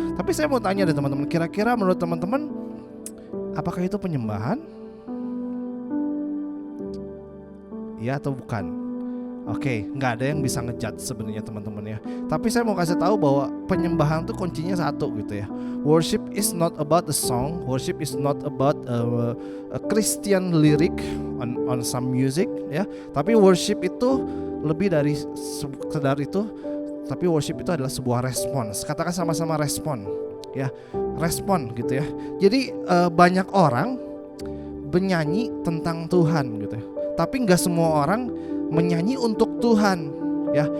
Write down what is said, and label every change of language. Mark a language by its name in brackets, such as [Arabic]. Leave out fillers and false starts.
[Indonesian] Tapi saya mau tanya deh teman-teman, kira-kira menurut teman-teman apakah itu penyembahan? Iya atau bukan? Oke, nggak ada yang bisa ngejudge sebenarnya teman-teman ya. Tapi saya mau kasih tahu bahwa penyembahan itu kuncinya satu gitu ya. [English] Worship is not about a song. Worship is not about a Christian lyric on some music ya. [Indonesian] Tapi worship itu lebih dari sekedar itu. Tapi worship itu adalah sebuah respons. Katakan sama-sama respon ya. Respon gitu ya. Jadi banyak orang bernyanyi tentang Tuhan gitu ya. Tapi nggak semua orang menyanyi untuk Tuhan ya.